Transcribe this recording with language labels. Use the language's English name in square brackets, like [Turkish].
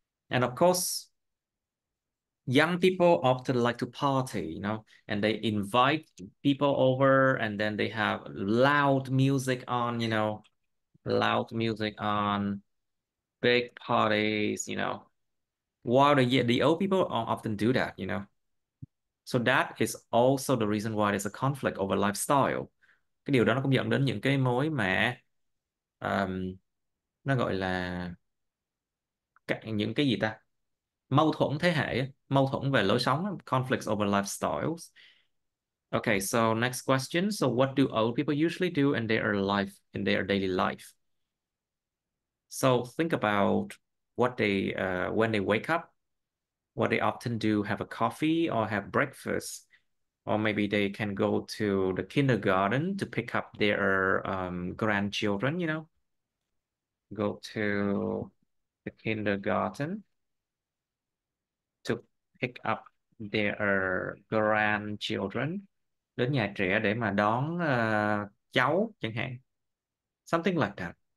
[English] And of course, young people often like to party, you know, and they invite people over and then they have loud music on, you know, loud music on, big parties, you know, while the old people often do that, you know. So that is also the reason why there's a conflict over lifestyle. [Vietnamese] Cái điều đó nó cũng dẫn đến những cái mối mà nó gọi là những cái gì ta? Mâu thuẫn thế hệ, mâu thuẫn về lối sống, [English] conflicts over lifestyles. Okay, so next question. So what do old people usually do in their daily life? So think about what they when they wake up, what they often do, have a coffee or have breakfast, or maybe they can go to the kindergarten to pick up their grandchildren, you know, go to the kindergarten to pick up their grandchildren, [Vietnamese] đến nhà trẻ để mà đón cháu chẳng hạn, [English] something like that.